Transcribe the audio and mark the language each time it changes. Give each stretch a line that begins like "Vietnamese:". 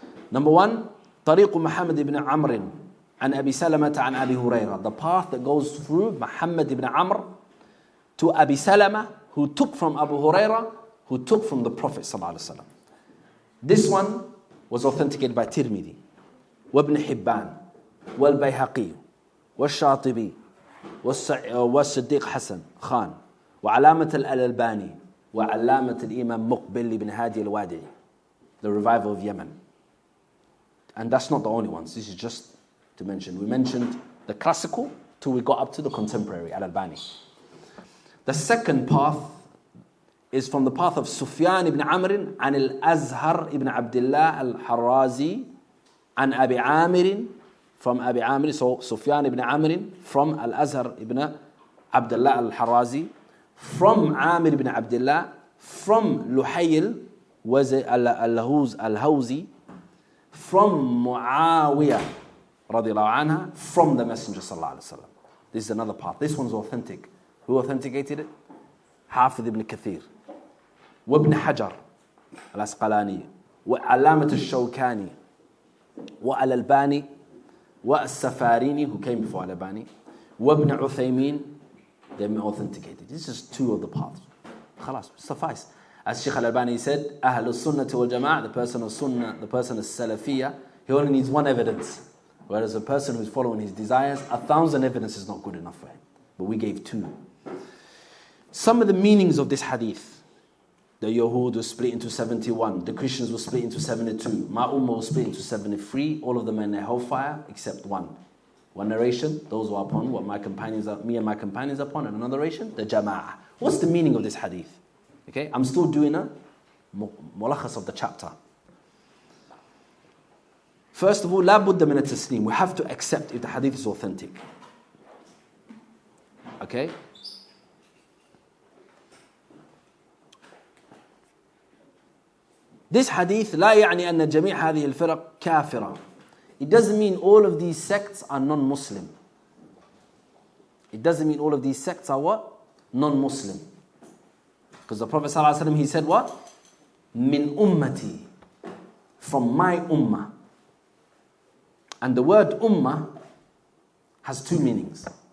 English: Number 1,
Arabic: طريق محمد بن عمرو عن أبي سلمة عن أبي هريرة.
English: The path that goes through Muhammad ibn Amr to Abi Salama, who took from Abu Hurairah, who took from the Prophet ﷺ. This one was authenticated by Tirmidhi, وابن حبان, والبيهقي, والشاطبي, والصديق حسن خان, وعلامة الألباني, وعلامة الإمام مقبل بن هادي الوادعي, the revival of Yemen. And that's not the only ones. This is just to mention. We mentioned the classical till we got up to the contemporary, Al-Albani. The second path is from the path of Sufyan ibn Amr عن الأزهر ibn Abdullah al-Harrazi عن أبي عامر from Abi Amr. So Sufyan ibn Amr from Al-Azhar ibn Abdullah al-Harrazi, from Amir ibn Abdullah, from Luhayl was al-Hawzi, from Muawiyah radiallahu anha, from the Messenger sallallahu alaihi wasallam. This is another path. This one's authentic. Who authenticated it? Hafidh ibn Kathir, وابن حجر الأسقلاني, وعلامة الشوكاني, والألباني, والسفاريني, who came before Al-Albani, وابن عثيمين. They authenticated. This is 2 of the paths. خلاص, suffice. As Shaykh Al-Albani said, أهل السنة والجماعة, the person of Sunnah, the person of Salafiyah, He only needs one evidence. Whereas a person who's following his desires, 1,000 evidence is not good enough for him. But we gave 2. Some of the meanings of this hadith. The Yahud was split into 71. The Christians were split into 72. My ummah was split into 73. All of them are in the hellfire except one. One narration, those who are upon what me and my companions are upon. And another narration, the Jama'ah. What's the meaning of this hadith? Okay, I'm still doing a mulakhas of the chapter. First of all,
Arabic: لا بد من التسليم.
English: We have to accept if the hadith is authentic. Okay? This hadith
Arabic: لا يعني أن جميع هذه الفرق كافرة.
English: It doesn't mean all of these sects are non-Muslim. It doesn't mean all of these sects are what? Non-Muslim. Because the Prophet ﷺ, he said what? Min ummati. From my ummah. And the word ummah has 2 meanings.